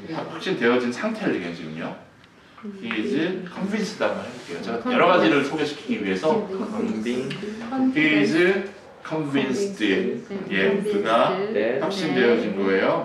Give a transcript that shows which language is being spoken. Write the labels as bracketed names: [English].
[Korean] 확신되어진 상태를 얘기해요 지금요. [English] He is convinced [Korean] 한번 해볼게요. 제가 여러 가지를 소개시키기 위해서 [English] He is convinced. [Korean] 그가 확신되어진 거예요.